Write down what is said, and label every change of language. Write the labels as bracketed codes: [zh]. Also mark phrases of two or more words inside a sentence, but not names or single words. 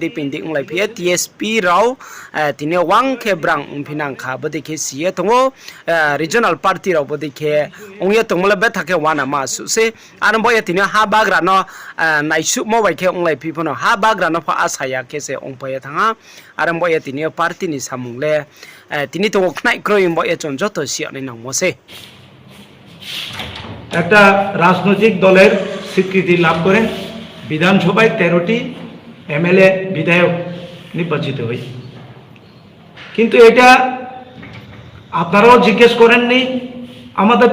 [trp] pending unglai phie TSP raw tine wang khe brang umphinang kha bodi khe sie tongo [en] regional party [trp] raw bodi khe unye tongmole be thake wana ma su se arbo ye tine ha bagra no naisuk mo bai khe onglai pipono ha bagra no pha asaya kese ongpaye thanga arambo ye tini party ni samungle tini to khnai kroim bo ye chonjo to siani nangmose [bn] একটা রাজনৈতিক দলের স্বীকৃতি লাভ করেন বিধানসভায় 13টি এমএলএ বিধায়ক নির্বাচিত হয় কিন্তু এটা আপনারাও জিজ্ঞেস করেননি আমাদের